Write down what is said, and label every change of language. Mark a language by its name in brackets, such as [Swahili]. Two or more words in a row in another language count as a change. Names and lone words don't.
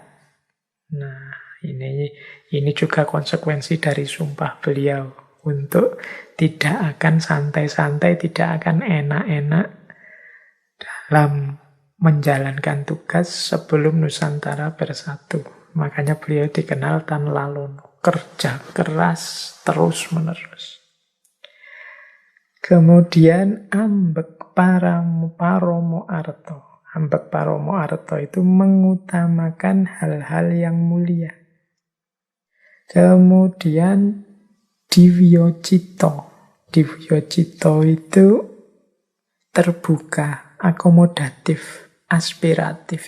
[Indonesian] Nah, ini juga konsekuensi dari sumpah beliau untuk tidak akan santai-santai, tidak akan enak-enak dalam menjalankan tugas sebelum Nusantara bersatu. Makanya beliau dikenal [Javanese] tan lalono, [Indonesian] kerja keras terus-menerus. Kemudian [Javanese] ambek paromo arto. Ambek paromo arto [Indonesian] itu mengutamakan hal-hal yang mulia. Kemudian [Javanese] Diwyo Cito. Diwyo Cito [Indonesian] itu terbuka, akomodatif, aspiratif.